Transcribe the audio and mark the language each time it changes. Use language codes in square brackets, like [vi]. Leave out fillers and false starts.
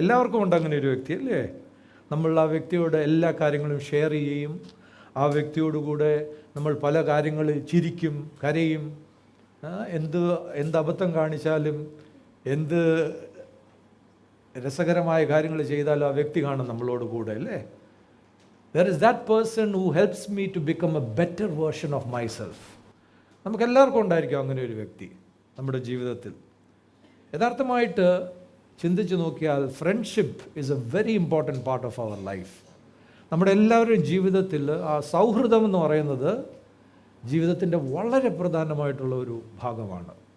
[ml] എല്ലാവർക്കും ഉണ്ട് അങ്ങനെ ഒരു വ്യക്തി അല്ലേ? നമ്മൾ ആ വ്യക്തിയോട് എല്ലാ കാര്യങ്ങളും ഷെയർ ചെയ്യുകയും ആ വ്യക്തിയോടുകൂടെ നമ്മൾ പല കാര്യങ്ങളിൽ ചിരിക്കും, കരയും. എന്ത് അബദ്ധം കാണിച്ചാലും, എന്ത് രസകരമായ കാര്യങ്ങൾ ചെയ്താലും ആ വ്യക്തി കാണും നമ്മളോട് കൂടെ അല്ലേ? [en] There is that person who helps me to become a better version of myself. [ml] നമുക്കെല്ലാവർക്കും ഉണ്ടായിരിക്കും അങ്ങനെ ഒരു വ്യക്തി നമ്മുടെ ജീവിതത്തിൽ. യഥാർത്ഥമായിട്ട് ചിന്തിച്ച് നോക്കിയാൽ [en] Friendship is a very important part of our life. [ml] നമ്മുടെ എല്ലാവരുടെയും ജീവിതത്തിൽ ആ സൗഹൃദം എന്ന് പറയുന്നത് ജീവിതത്തിൻ്റെ വളരെ പ്രധാനമായിട്ടുള്ള ഒരു ഭാഗമാണ്.